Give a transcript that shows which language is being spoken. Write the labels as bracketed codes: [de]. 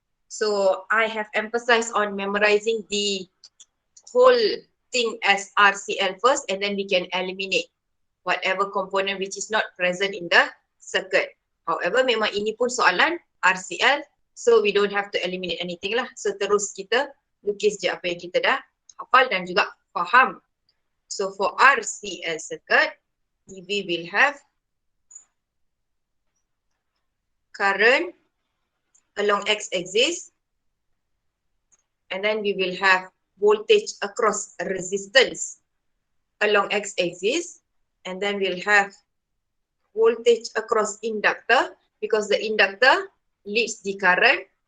[en] So I have emphasized on memorizing the whole thing as RCL first, and then we can eliminate whatever component which is not present in the circuit. However, [ms] memang ini pun soalan RCL, [en] so we don't have to eliminate anything lah. [ms] So terus kita lukis je apa yang kita dah hafal dan juga faham. [en] So for RCL circuit, we will have current along x-axis, and then we will have voltage across resistance along x-axis, and then we'll have voltage across inductor because the inductor leads the current,